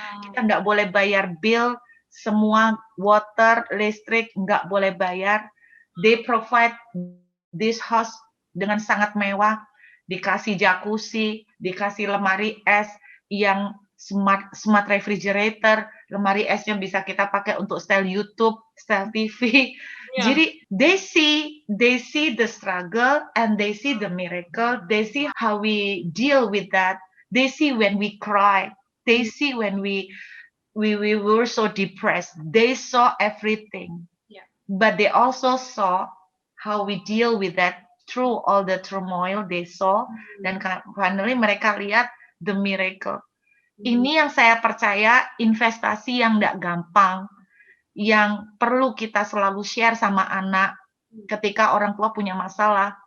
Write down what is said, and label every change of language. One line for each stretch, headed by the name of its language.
Indonesian: Kita nggak boleh bayar bill, semua water, listrik nggak boleh bayar.
English: They provide this house
Indonesian: dengan sangat mewah, dikasih jacuzzi, dikasih lemari es yang smart refrigerator, lemari esnya bisa kita pakai untuk setel YouTube, setel TV.
English: Jadi they see the struggle and they see the miracle. They see how we deal with that. They see when we cry. They see when we were so depressed. They saw everything. But they also saw how we deal with that through all the turmoil they saw.
Indonesian: Dan finally mereka lihat
English: the miracle.
Indonesian: Ini yang saya percaya investasi yang tidak gampang, yang perlu kita selalu share sama anak ketika orang tua punya masalah.